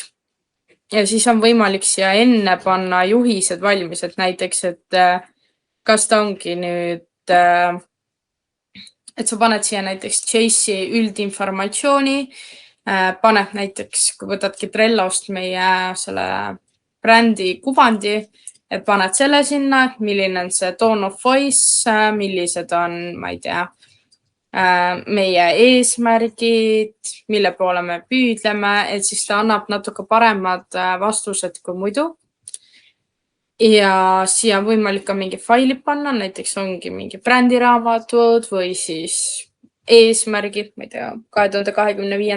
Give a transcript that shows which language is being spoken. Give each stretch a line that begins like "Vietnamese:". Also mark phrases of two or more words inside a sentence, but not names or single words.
Estonian: Ja siis on võimalik siia enne panna juhised valmis, et näiteks, et kas ta ongi nüüd et sa paned siia näiteks Chase'i üldinformatsiooni, paned näiteks, kui võtadki Trellost meie selle brändi kuvandi, et paned selle sinna, milline on see
English: tone of voice,
Estonian: millised on, ma ei tea, meie eesmärgid, mille poole me püüdleme, et siis ta annab natuke paremad vastused kui muidu. Ja siia on võimalik ka mingi failid panna, näiteks ongi mingi brändiraamatud või siis eesmärgid, ma ei tea, 2025.